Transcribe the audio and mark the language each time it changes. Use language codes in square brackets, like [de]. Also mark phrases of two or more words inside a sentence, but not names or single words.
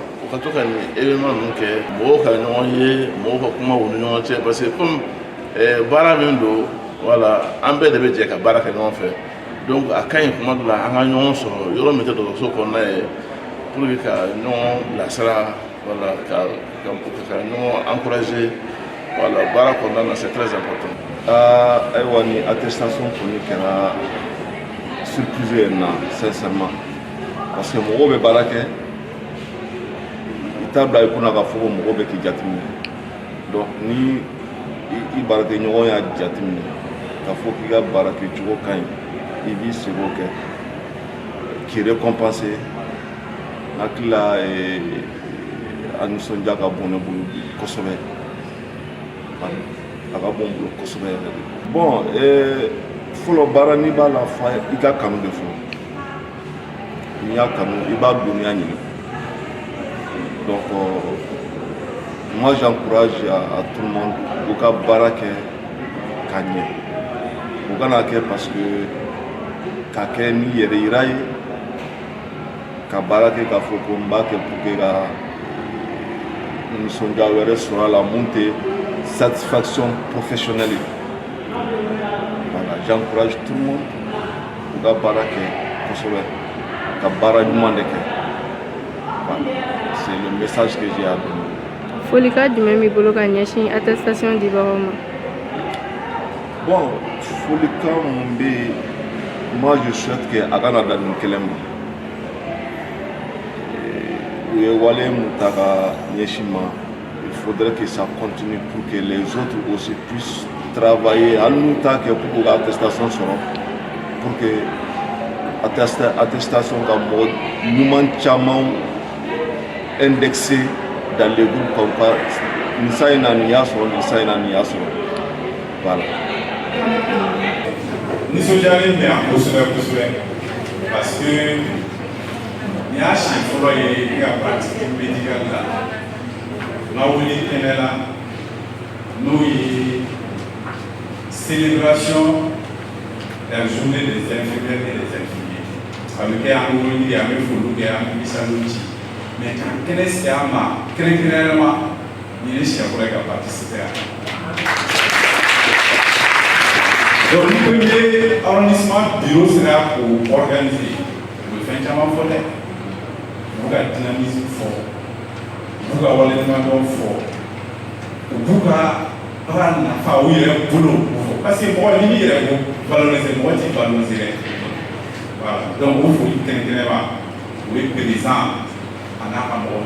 [bm] u ka to ka nin événement ninnu kɛ mɔgɔw ka ɲɔgɔn ye mɔgɔw ka kuma u ni ɲɔgɔn cɛ [fr] parce que comme [bm] baara min don voilà an bɛɛ de bɛ jɛ ka baara kɛ ɲɔgɔn fɛ donc a ka ɲi kuma dɔ la an ka ɲɔgɔn sɔrɔ yɔrɔ min tɛ dɔgɔtɔrɔso kɔnɔna ye [fr] pour que [bm] ka ɲɔgɔn bilasira voilà ka ɲɔgɔn encourager voilà baara kɔnɔna na [fr] c'est très important. [bm] Ayiwa ni attestation kɔni kɛra surprise ye na sincèrement [fr] parce que [bm] mɔgɔw bɛ baara kɛ i t'a bila i kunna k'a fɔ ko mɔgɔw bɛ k'i jateminɛ donc ni i baarakɛɲɔgɔn y'a jateminɛ k'a fɔ k'i ka baara kɛcogo ka ɲi i b'i seko kɛ k'i récompenser n hakili la a nisɔndiya ka bon ne bolo kosɛbɛ a ka bon n bolo kosɛbɛ yɛrɛ de bon fɔlɔ baara n'i b'a la fa i ka kanu de fɔlɔ n'i y'a kanu i b'a dɔnniya ɲini [fr] donc moi j'encourage à tout le monde [bm] u ka baara kɛ ka ɲɛ u kana kɛ [fr] parce que [bm] ka kɛ ni yɛrɛ yira ye ka baara kɛ k'a fɔ ko n b'a kɛ [fr] pour que [bm] ka nisɔndiya wɛrɛ sɔrɔ a la mun tɛ [fr] satisfaction professionnelle [bm] ye [fr] voilà j'encourage tout le monde [bm] u ka baara kɛ kosɛbɛ ka baara ɲuman de kɛ [fr] voilà c'est le message que j'ai à donner. [bm] Folikan jumɛn b'i bolo ka ɲɛsin attestation dibagaw ma? Bon folikan mun bɛ yen [fr] moi je souhaite que [bm] a kana dan nin kelen ma u ye wale mun ta ka ɲɛsin ma [fr] il faudrait que ça continue pour que les autres aussi puissent travailler [bm] hali n'u t'a kɛ [fr] pour que attestation [bm] sɔrɔ [fr] pour que attestation [bm] ka mɔgɔ ɲuman caman [fr] indexé dans les groupes comme quoi [bm] nin sa in na nin y'a sɔrɔ nin sa in na nin y'a sɔrɔ voilà. Nisɔndiyalen bɛ yan kosɛbɛ kosɛbɛ [fr] parce que [bm] nin y'a siɲɛ fɔlɔ ye i ka [fr] pratique médicale [bm] la n ka wuli kɛnɛ la n'o ye [fr] célébration de la journée des infirmières et des infirmiers [bm] a bɛ kɛ an bɛ wuli an bɛ foliw kɛ an bɛ misaliw ci mais ka kɛnɛ sigi a ma kɛrɛnkɛrɛnnɛma nin ye siɲɛ fɔlɔ ye ka participer a la. [fr] Donc, le premier arrondissement bureau sera pour organiser le fin [bm] caman fɔ dɛ u b'u ka dynamisme fɔ u b'u ka waleɲumandɔn fɔ u b'u ka baara nafa u yɛrɛ bolo fɔ [fr] parce que [bm] mɔgɔ n'i b'i yɛrɛ valoriser mɔgɔ t'i valoriser dɛ [fr] voilà donc [bm] o foli kɛrɛnkɛrɛnnɛma o ye président a n'a ka mɔgɔ